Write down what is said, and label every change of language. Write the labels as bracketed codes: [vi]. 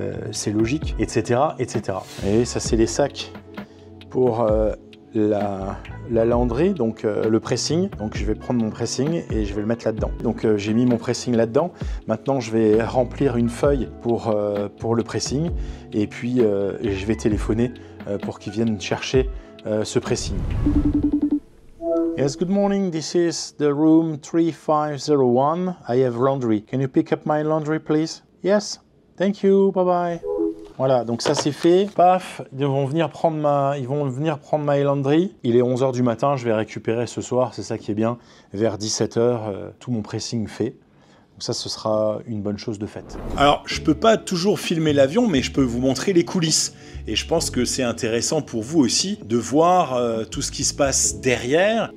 [fr] C'est logique, etc., etc. Et ça, c'est les sacs pour la laundry, donc le pressing. Donc, je vais prendre mon pressing et je vais le mettre là-dedans. Donc, j'ai mis mon pressing là-dedans. Maintenant, je vais remplir une feuille pour le pressing et puis je vais téléphoner pour qu'ils viennent chercher ce pressing. [en] Yes, good morning. This is the room 3501. I have laundry. Can you pick up my laundry, please? Yes. Thank you. Bye-bye. [fr] Voilà, donc ça c'est fait. Paf, ils vont venir prendre ma Elandry. Il est 11 h du matin, je vais récupérer ce soir, c'est ça qui est bien. Vers 17 h, tout mon pressing fait. Donc ça, ce sera une bonne chose de faite. Alors, je peux pas toujours filmer l'avion, mais je peux vous montrer les coulisses. Et je pense que c'est intéressant pour vous aussi de voir tout ce qui se passe derrière.